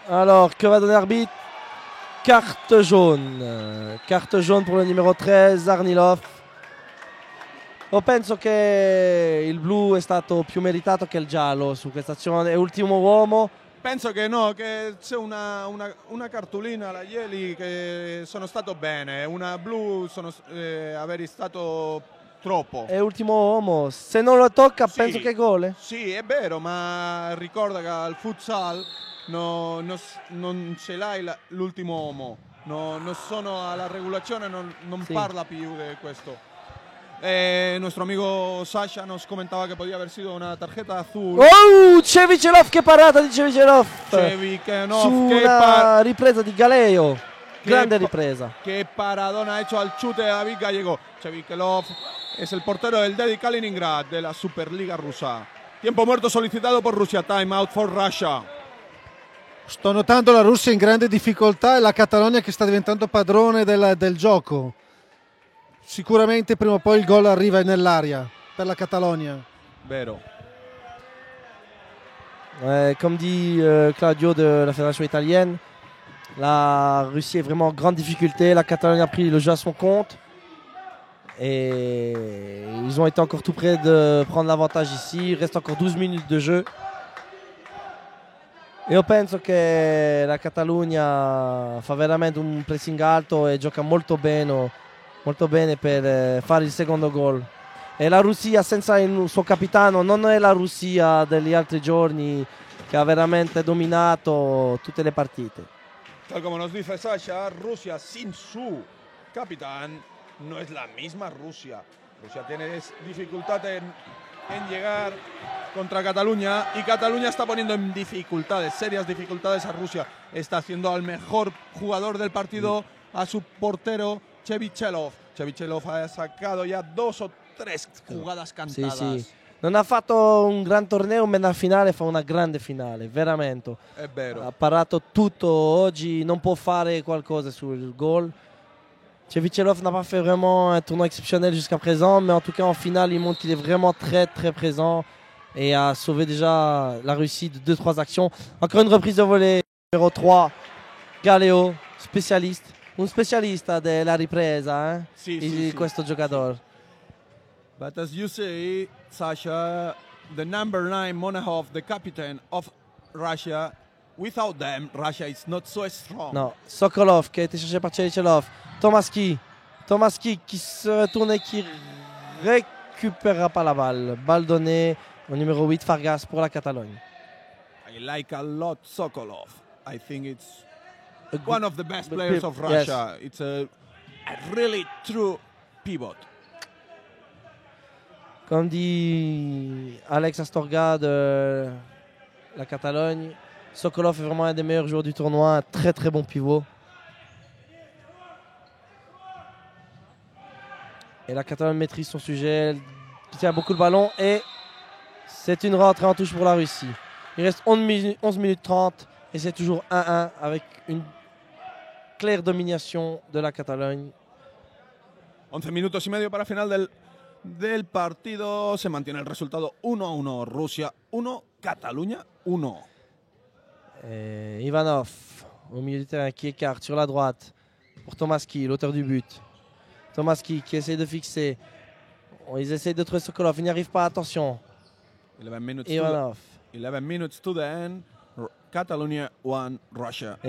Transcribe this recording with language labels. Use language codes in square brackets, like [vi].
[fr] Alors que va donner l'arbitre? Carte jaune pour le numero 13 Arnilov. [it] Penso che il blu è stato più meritato che il giallo su questa azione. È ultimo uomo. Penso che no, che c'è una cartolina alla Ieli che sono stato bene, una blu aver stato troppo. È ultimo uomo, se non lo tocca sì, penso che è gol. Sì, è vero, ma ricorda che al futsal non ce l'hai l'ultimo uomo, non sono alla regolazione, non sì. Parla più di questo. [es] Nuestro amigo Sasha nos comentaba que podía haber sido una tarjeta azul. [it] Oh, Cevichelov, che parata di Cevichelov! Una ripresa di Galeo. Grande ripresa. [es] Qué paradón ha hecho al chute David Gallego. Cevichelov es el portero del Dedi Kaliningrad de la Superliga rusa. Tiempo muerto solicitado por Rusia. [en] Time out for Russia. [it] Sto notando la Russia in grande difficoltà e la Catalogna che sta diventando padrone del gioco. Sicuramente prima o poi il gol arriva nell'aria per la Catalogna. Vero. [fr] Comme dit Claudio de la Fédération italienne, la Russie est vraiment en grande difficulté. La Catalogne a pris le jeu à son compte. Et ils ont été encore tout près de prendre l'avantage ici. Il reste encore 12 minutes de jeu. [it] Io penso che la Catalogna fa veramente un pressing alto e gioca molto bene per fare il secondo gol. E la Russia senza il suo capitano non è la Russia degli altri giorni che ha veramente dominato tutte le partite. [es] Tal como nos dice Sasha, Rusia sin su capitán no es la misma Rusia. Rusia tiene dificultad en llegar contra Cataluña y Cataluña está poniendo en dificultades, serias dificultades a Rusia. Está haciendo al mejor jugador del partido, a su portero Cevichelov. Cevichelov ha sacado ya 2 o 3 jugadas cantadas. [it] Sì. Non ha fatto un gran torneo, ma nella finale fa una grande finale, veramente. È vero. Ha parato tutto oggi, non può fare qualcosa sul goal. [fr] Cevichelov n'a pas fait vraiment un tournoi exceptionnel jusqu'à présent, mais en tout cas en finale, il montre qu'il est vraiment très très présent et a sauvé déjà la Russie de 2-3 actions. Encore une reprise de volée, numéro 3, Galeo, spécialiste. [it] Un specialista della ripresa sì. Questo giocatore. [en] But as you say, Sasha, the number 9 Monahov, the captain of Russia, without them, Russia is not so strong. [fr] Non, Sokolov qui a été cherché par Cevichelov. Tomaschi qui se retourne et qui récupérera pas la balle. Balle donnée au numéro 8 Fargas pour la Catalogne. [en] I like a lot Sokolov. I think it's one of the best players of Russia. Yes. It's a really true pivot. [fr] Comme dit Alex Astorga de la Catalogne, Sokolov est vraiment un des meilleurs joueurs du tournoi, un très très bon pivot. Et la Catalogne maîtrise son sujet, elle tient beaucoup le ballon et c'est une rentrée en touche pour la Russie. Il reste 11 minutes 30 et c'est toujours 1-1 avec une claire domination de la Catalogne. [es] 11 minutos y medio para final del partido. Se mantiene el resultado 1-1. Rusia 1, Catalunya 1. [fr] Ivanov au milieu du terrain qui écarte sur la droite pour Tomaschi, l'auteur du but. Tomaschi qui essaie de fixer. Ils essayent de trouver Sokolov, il n'y arrive pas, attention. 11 minutes Ivanov. [en] 11 minutes to the end. Catalonia 1, Russia 1.